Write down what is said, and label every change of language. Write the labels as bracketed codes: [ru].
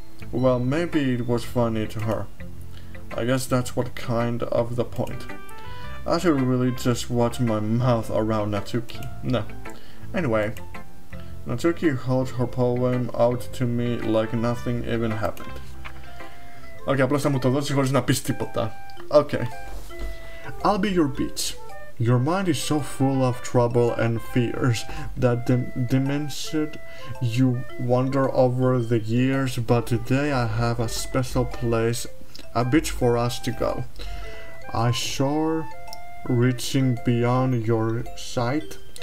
[en] Well, maybe it was funny to her. I guess that's what kind of the point. I should really just watch my mouth around Natsuki. Nah. Anyway, Natsuki holds her poem out to me like nothing even happened. [el] Okay, απλώς θα μου το δώσεις χωρίς να πεις τίποτα. [en] Okay. I'll be your beach. Your mind is so full of trouble and fears that diminished you wander over the years, but today I have a special place, a beach for us to go. A shore reaching beyond your sight.